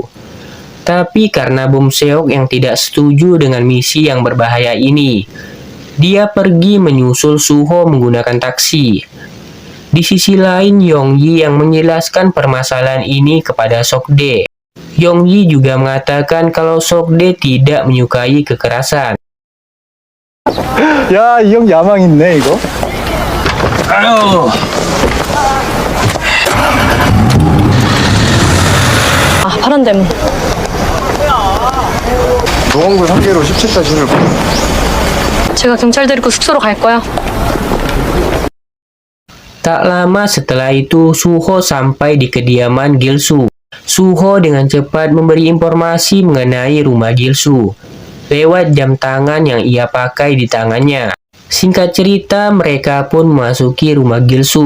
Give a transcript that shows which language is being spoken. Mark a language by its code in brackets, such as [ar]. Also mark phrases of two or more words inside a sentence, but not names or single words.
[id] Tapi karena Bum Seok yang tidak setuju dengan misi yang berbahaya ini, dia pergi menyusul Suho menggunakan taksi. Di sisi lain, Yongyi yang menjelaskan permasalahan ini kepada Sokdae. Yongyi juga mengatakan kalau Sokdae tidak menyukai kekerasan. [ko] 야, 이 형 야망 있네, 이거. 아유. 아, 파란 대문. 노원구 3개로 17자 신을 제가 경찰 데리고 숙소로 갈 거야. [id] Tak lama setelah itu, Suho sampai di kediaman Gilsu. Suho dengan cepat memberi informasi mengenai rumah Gilsu lewat jam tangan yang ia pakai di tangannya. Singkat cerita, mereka pun memasuki rumah Gilsu.